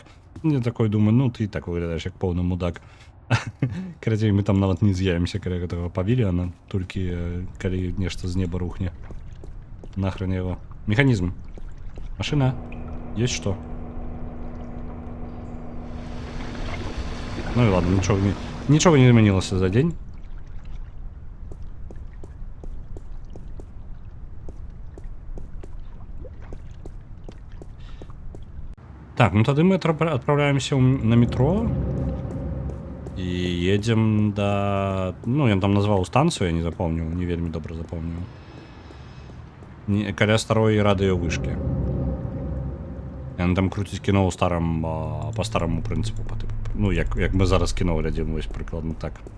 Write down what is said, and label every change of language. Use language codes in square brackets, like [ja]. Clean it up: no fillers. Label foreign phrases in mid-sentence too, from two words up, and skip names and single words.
[ru] Я такой думаю, [be] ну, ты так выглядаеш як поўны мудак. Карацей, мы там нават не з'явімся каля гэтага павільёна, толькі калі нешта з неба рухне. Нахрен яго. Механізм. Машына. Ёсць што? [ru] Ну и ладно, ничего не изменилось за день. Так, ну тогда мы отправляемся на метро и едем до... Ну, я там назвал станцию, я не запомнил, [be] не вельмі добра [ru] запомнил. [be] Каля старой радыёвышкі. Яны там круціць кіно ў по старому прынцыпу, па тыпу. Ну, як мы зараз кіно глядзім, вось прыкладна так.